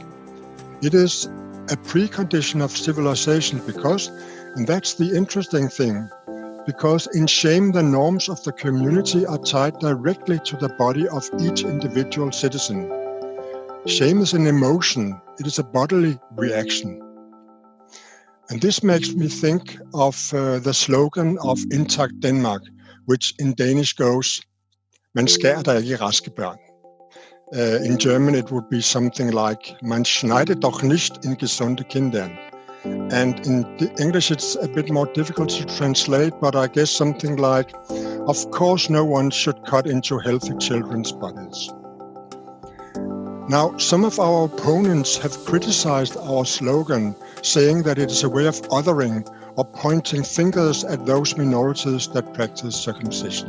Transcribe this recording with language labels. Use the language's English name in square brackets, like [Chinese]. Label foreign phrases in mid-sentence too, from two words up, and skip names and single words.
[English] It is a precondition of civilization because, and that's the interesting thing, because in shame the norms of the community are tied directly to the body of each individual citizen. Shame is an emotion, it is a bodily reaction. And this makes me think of the slogan of Intact Denmark, which in Danish goes, [Danish] "Man skærer der ikke raske børn." [English] In German it would be something like, [German] "Man schneidet doch nicht in gesunde Kindern." [English] And in English it's a bit more difficult to translate, but I guess something like, "Of course no one should cut into healthy children's bodies." Now, some of our opponents have criticized our slogan, saying that it is a way of othering or pointing fingers at those minorities that practice circumcision.